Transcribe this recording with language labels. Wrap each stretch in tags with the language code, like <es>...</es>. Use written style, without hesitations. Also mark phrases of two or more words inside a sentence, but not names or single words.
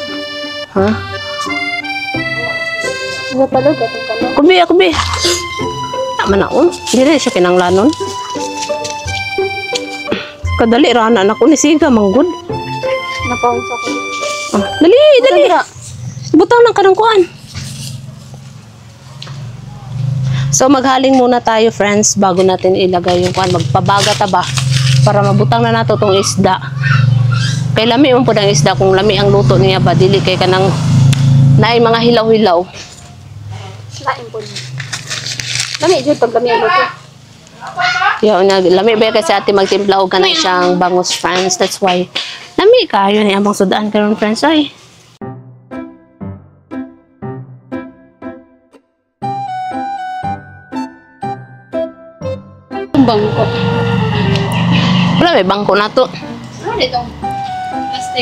<ceb>Ano pala gatong kana? Kubi. Tama na Dili siya kinanglanon. Kadali ra na ko ni siga manggod. Napaunsa ko. Dali. Butang ng kanang kuan.</ceb> <tl>So maghaling muna tayo friends bago natin ilagay yung kuan.</tl> <ceb>Magpabaga ta ba para mabutang na nato tong isda. Kay lami man pud ang isda kung lami ang luto niya ba dili kay kanang naay mga hilaw-hilaw. Lain po. Lami jud pag lami ang luto. Yo na lami ba kasi ate magtimpla og kanang siyang bangus friends.</ceb> <en>That's why</en> <ceb>lami kayo ni among sudaan karon friends Bangko. Wala may bangko na to.</ceb> <tl>Ano dito? Plastic.</tl>